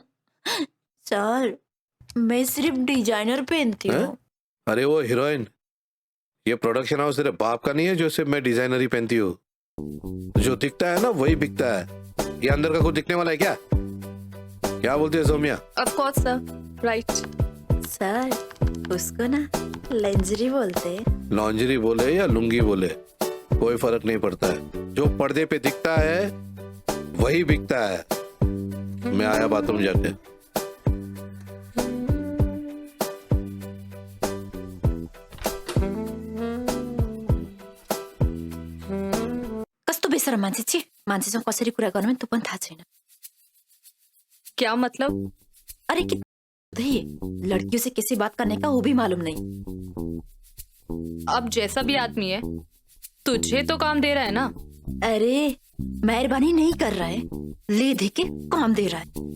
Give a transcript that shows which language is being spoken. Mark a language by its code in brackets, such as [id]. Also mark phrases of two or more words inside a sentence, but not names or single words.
[hi] सर, मैं सिर्फ डिजाइनर पहनती हूँ। अरे वो हीरोइन, ये प्रोडक्शन हाउस तेरे बाप का नहीं है जो सिर्फ मैं डिजाइनर ही पहनती हूँ। जो दिखता है ना वही बिकता है। ये अंदर का कुछ दिखने वाला है क्या? क्या बोलती है सोमिया? [en] Of course sir, right. [hi] सर, उसको ना लेंजरी बोलते हैं। लॉन्जरी बोले या लुंगी बोले, कोई फर्क नहीं पड़ता है। जो पर्दे पे दिखता है वही बिकता है। मैं आया बाथरूम जाके। [ne] कस्तो बेसरम मान्छे छि, मान्छेसँग कसरी कुरा गर्नु त्यो पनि थाहा छैन। [hi] क्या मतलब? अरे कि लड़कियों से कैसे बात करने का वो भी मालूम नहीं। अब जैसा भी आदमी है, तुझे तो काम दे रहा है ना। अरे मेहरबानी नहीं कर रहा है, ले दे के काम दे रहा है।